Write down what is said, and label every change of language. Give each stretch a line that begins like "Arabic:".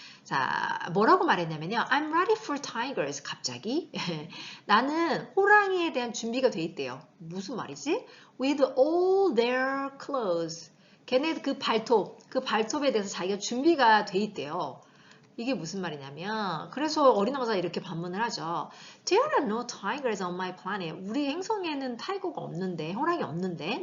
Korean: 자, 뭐라고 말했냐면요.
English: I'm ready for tigers.
Korean: 갑자기. 나는 호랑이에 대한 준비가 돼 있대요. 무슨 말이지?
English: With all their clothes.
Korean: 걔네 그 발톱에 대해서 자기가 준비가 돼 있대요. 이게 무슨 말이냐면 그래서 어린 왕자가 이렇게 반문을 하죠.
English: There are no tigers on my planet.
Korean: 우리 행성에는 타이거가 없는데, 호랑이 없는데.